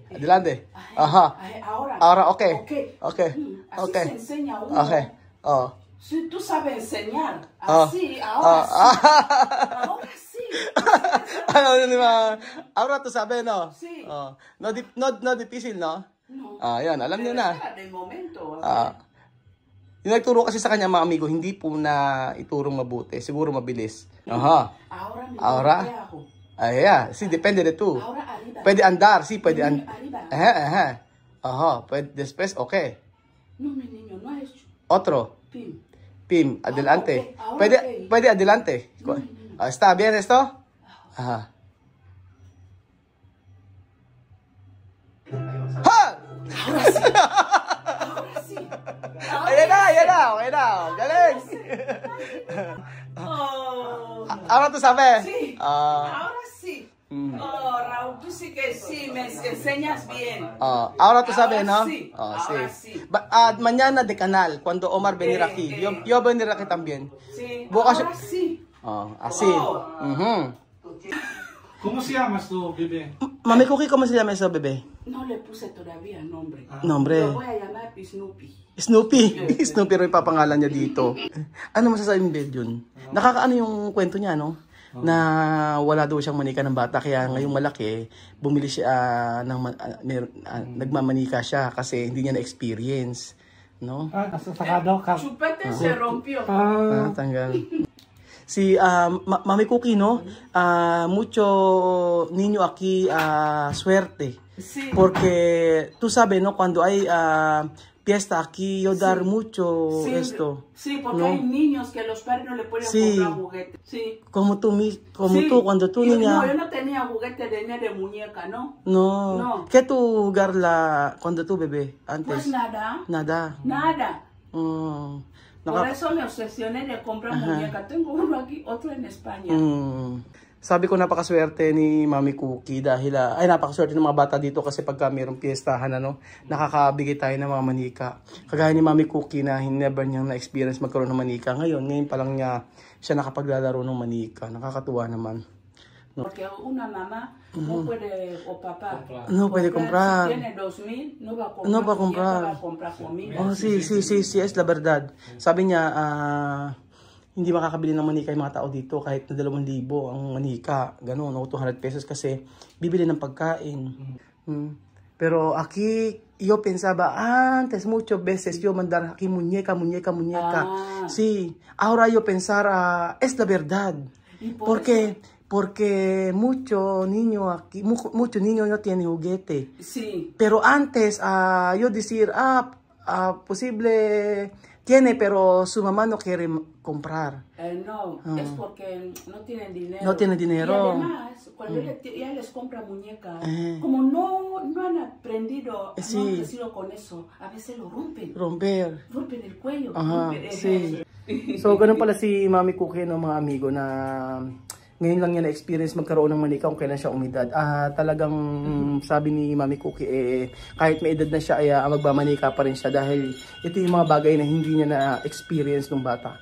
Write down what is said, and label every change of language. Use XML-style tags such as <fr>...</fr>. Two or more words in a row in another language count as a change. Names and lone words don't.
<es>Ajá. Ahora, okay. Así se enseña uno. Okay. Si tú sabes enseñar, así, ahora sí. Ahora sí. Ahora tú sabes, no? Sí. No difícil, no? No.</es> <tl>Yan, alam niyo na.</tl> <es>De momento.</es> <tl>Yung nagturo kasi sa kanya, mga amigo, hindi po na iturong mabuti. Siguro mabilis.</tl> <es>Aha. Ahora. Yeah. Sí, depende de tú. Ahora arriba. Pwede andar, sí, pwede andar. Arriba. Ajá. Pwede, después, okay. No, mi niño, no es Otro. Pim. Adelante. Ahora, Pwede adelante. ¿Está bien esto? Ajá. ¡Ha! Ahora sí.</es> <tl>Ayan na. Okay na. Galing.</tl> <es>Ahora tú sabes. Sí. Ahora sí. Raúl, tú sí que sí, me enseñas bien. Ahora tú sabes, ¿no? Sí. Sí. Sí. Mañana de canal, cuando Omar venir aquí. Yo venir aquí también. Sí.</es> <tl>Bukas,</tl> <es>Ahora sí. así. ¿Cómo se llamas tú, bebé? Mami Cookie, ¿cómo se llama eso, bebé? No le puse todavía nombre. Nombre. Lo voy a llamar Snoopy.</es> <tl>Snoopy rin papangalan niya dito. Ano masasabi mo, Belgian? Nakakaano yung kwento niya, no? Na wala daw siyang manika ng bata, kaya ngayong malaki, bumili siya nagmamanika siya kasi hindi niya na-experience, no?</tl> <es>Sacado. Chupete se rompió.</es> <tl>Tanggal. Si Mami Cookie, no?</tl> <es>Mucho niño aquí suerte. Sí. Porque tú sabes, ¿no? Cuando hay fiesta aquí, yo dar mucho esto. Sí, porque ¿no? hay niños que los padres no le pueden Sí. comprar juguetes. Sí. Como tú, Sí. cuando tú Yo niña. no tenía juguete de muñeca, ¿no? No. ¿Qué tú jugar cuando tú bebé antes? Pues nada. Nada. Por eso me obsesioné de comprar muñeca. Tengo uno aquí, otro en España.</es> <tl>Sabi ko napakaswerte ni Mami Cookie dahil napakaswerte ng mga bata dito kasi pagka mayroong piyestahan nakakabigay tayo ng mga manika. Kagaya ni Mami Cookie na never niyang na-experience magkaroon ng manika. Ngayon pa lang siya nakapaglalaro ng manika. Nakakatuwa naman.</tl> <es>No. Porque una mamá no puede, o papá, no puede comprar. Si tiene 2,000, no va a comprar. No va a comprar. Va a comprar comida. Sí, es la verdad.</es> <tl>Sabi niya, hindi makakabili ng manika yung mga tao dito kahit na 2,000 ang manika, gano'n, o 200 pesos kasi bibili ng pagkain.</tl> <es>Pero aquí yo pensaba antes muchas veces yo mandar aquí muñeca. Sí, ahora yo pensar es la verdad. Porque mucho niño aquí, mucho niño no tiene juguete. Sí. Pero antes yo decir, posible tiene, pero su mamá no quiere comprar. No, es porque no tienen dinero. No tienen dinero. Y además, cuando ella les compra muñecas, como no han aprendido, Sí. no han crecido con eso, a veces lo rompen. Romper. Rompen el cuello. Aha, rompen sí.</es> <tl>So, ganun pala si Mami Cookie, no, mga amigo, na ngayon lang niya na-experience magkaroon ng manika kung kailan siya umidad. Talagang sabi ni Mami Cookie, kahit may edad na siya, ay magmamanika pa rin siya dahil ito yung mga bagay na hindi niya na-experience nung bata.</tl>